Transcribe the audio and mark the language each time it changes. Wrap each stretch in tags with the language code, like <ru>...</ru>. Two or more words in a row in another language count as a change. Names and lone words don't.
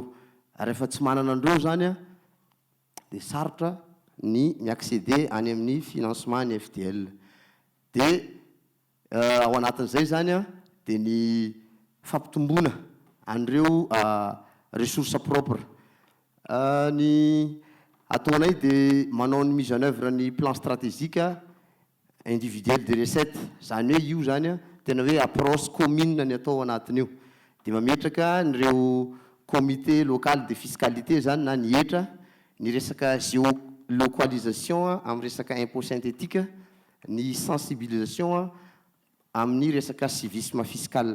<mg>Rehefa tsy manana andreo zany a dia sarotra ny miaccéder any amin'ny financement ny FDL. Dia ao anatin'izay zany a dia ny fampitomboana an'ireo</mg> <fr>ressources propres.</fr> <mg>Ny ataonay dia manao ny</mg> <fr>mise en œuvre</fr> <mg>ny</mg> <fr>plan stratégique individuel de recette,</fr> <mg>zany hoe io zany a tena hoe</mg> <fr>approche commune</fr> <mg>ny atao anatin'io. Dia mametraka nireo</mg> <fr>comité local de fiscalité</fr> <mg>zany na ny etra ny resaka géolocalisation amin'ny resaka</mg> <fr>impôt synthétique,</fr> <mg>ny sensibilisation amin'ny resaka</mg> <fr>civisme fiscal.</fr>